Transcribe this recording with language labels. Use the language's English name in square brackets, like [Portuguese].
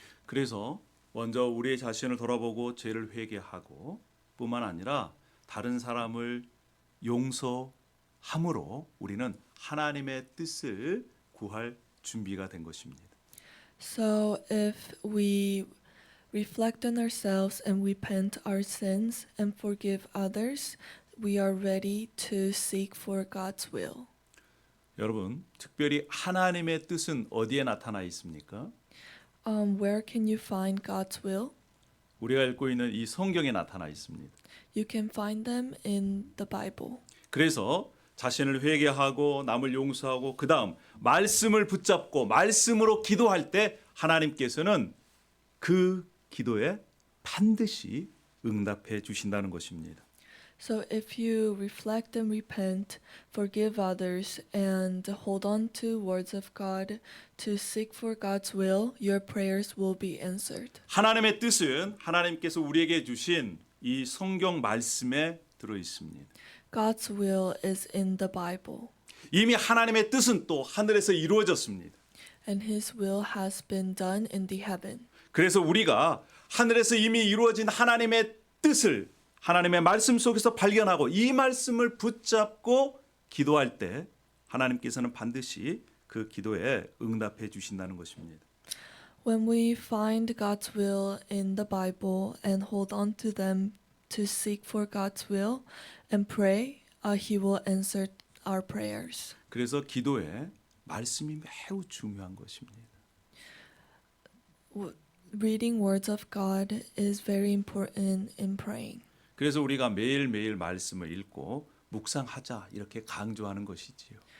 [Korean] 그래서 먼저 우리의 자신을 돌아보고 죄를 회개하고 뿐만 아니라 다른 사람을 용서함으로 우리는 하나님의 뜻을 구할 준비가 된 것입니다. [English] So if we reflect on ourselves and repent our sins and forgive others, we are ready to seek for God's will. [Korean] 여러분, 특별히 하나님의 뜻은 어디에 나타나 있습니까? [English] Where can you find God's will? [Korean] 우리가 읽고 있는 이 성경에 나타나 있습니다. [English] You can find them in the Bible. [Korean] 그래서 자신을 회개하고 남을 용서하고 그다음 말씀을 붙잡고 말씀으로 기도할 때 하나님께서는 그 기도에 반드시 응답해 주신다는 것입니다. [English] So if you reflect and repent, forgive others, and hold on to words of God to seek for God's will, your prayers will be answered. [Korean] 하나님의 뜻은 하나님께서 우리에게 주신 이 성경 말씀에 들어 있습니다. [English] God's will is in the Bible, [Korean] 이미 하나님의 뜻은 또 하늘에서 이루어졌습니다. [English] and His will has been done in the heaven. [Korean] 그래서 우리가 하늘에서 이미 이루어진 하나님의 뜻을 하나님의 말씀 속에서 발견하고 이 말씀을 붙잡고 기도할 때 하나님께서는 반드시 그 기도에 응답해 주신다는 것입니다. [English] When we find God's will in the Bible and hold on to them to seek for God's will and pray, He will answer our prayers. [Korean] 그래서 기도에 말씀이 매우 중요한 것입니다. [English] Reading words of God is very important in praying. [Korean] 그래서 우리가 매일매일 말씀을 읽고 묵상하자 이렇게 강조하는 것이지요.